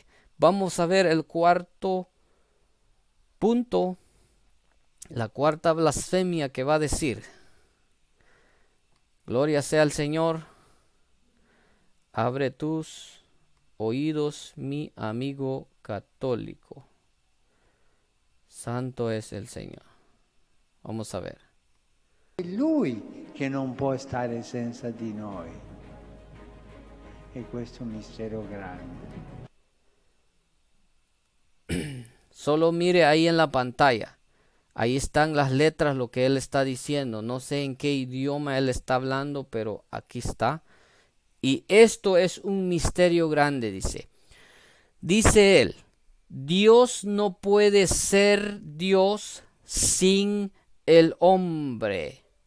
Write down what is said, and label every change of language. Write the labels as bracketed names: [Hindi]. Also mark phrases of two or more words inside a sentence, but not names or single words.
[Spanish] Vamos a ver el cuarto punto, la cuarta blasfemia que va a decir. Gloria sea al Señor. Abre tus oídos, mi amigo católico. Santo es el Señor. Vamos a ver. [Italian] È Lui che non può stare senza di noi. E questo è un mistero grande. [Spanish] Solo mire ahí en la pantalla. Ahí están las letras, lo que él está diciendo. No sé en qué idioma él está hablando, pero aquí está. Y esto es un misterio grande, dice. Dice él, Dios no puede ser Dios sin el hombre.